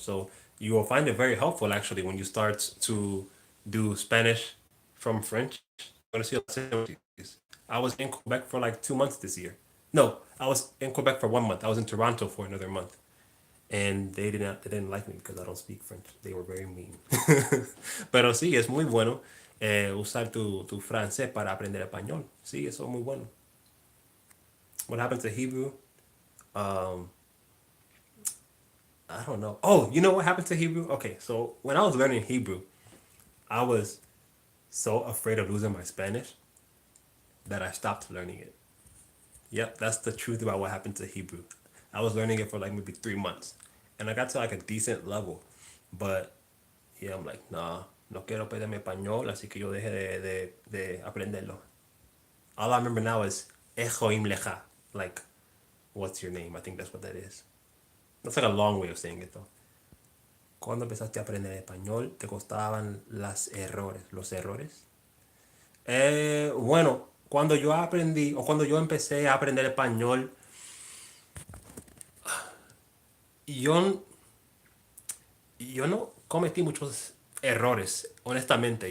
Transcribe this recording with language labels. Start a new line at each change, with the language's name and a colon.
English: So you will find it very helpful actually when you start to do Spanish from French. You're gonna see a lot of similarities. I was in Quebec for like 2 months this year. No, I was in Quebec for 1 month. I was in Toronto for another month, and they didn't like me because I don't speak French. They were very mean.
Spanish: Pero sí, es muy bueno usar tu francés para aprender español. Sí, eso es muy bueno.
English: What happened to Hebrew? Um, I don't know. Oh, you know what happened to Hebrew? Okay, so when I was learning Hebrew, I was so afraid of losing my Spanish that I stopped learning it. Yep, that's the truth about what happened to Hebrew. I was learning it for like maybe 3 months, and I got to like a decent level, but yeah, I'm like, nah,
Spanish: no quiero perder mi español, así que yo dejé de aprenderlo.
English: All I remember now is
Hebrew: Echoim lecha,
English: like, what's your name? I think that's what that is. That's like a long way of saying it though.
Spanish: Cuando empezaste a aprender español, te costaban los errores. Bueno, cuando yo aprendí o cuando yo empecé a aprender español, yo, yo no cometí muchos errores, honestamente.